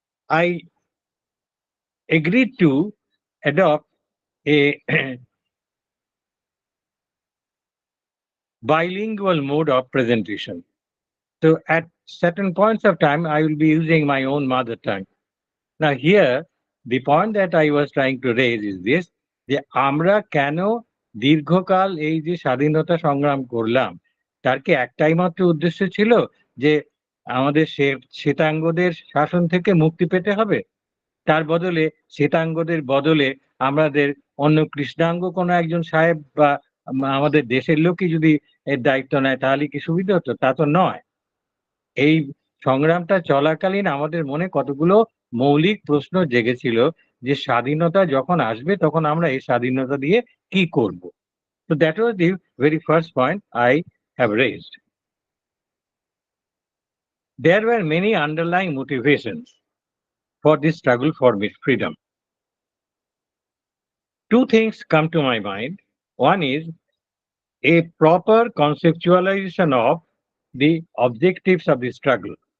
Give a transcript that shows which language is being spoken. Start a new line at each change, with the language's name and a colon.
English: I agreed to adopt a bilingual mode of presentation. So at certain points of time, I will be using my own mother tongue. Now here, the point that I was trying to raise is this,
Bangla: যে আমরা কেন দীর্ঘকাল এই যে স্বাধীনতা সংগ্রাম করলাম, তার কি একটাই মাত্র উদ্দেশ্য ছিল যে আমাদের শ্বেতাঙ্গদের শাসন থেকে মুক্তি পেতে হবে? তার বদলে শ্বেতাঙ্গদের বদলে আমাদের অন্য কৃষ্ণাঙ্গ কোনো একজন সাহেব বা আমাদের দেশের লোকই যদি এর দায়িত্ব নেয় তাহলে কি সুবিধা হতো? তা তো নয়। এই সংগ্রামটা চলাকালীন আমাদের মনে কতগুলো মৌলিক প্রশ্ন জেগেছিল যে স্বাধীনতা যখন আসবে তখন আমরা এই স্বাধীনতা দিয়ে কি করব?
English: So that was the very first point I have raised. There were many underlying motivations for this struggle for freedom. Two things come to my mind. One is a proper conceptualization of the objectives of the struggle.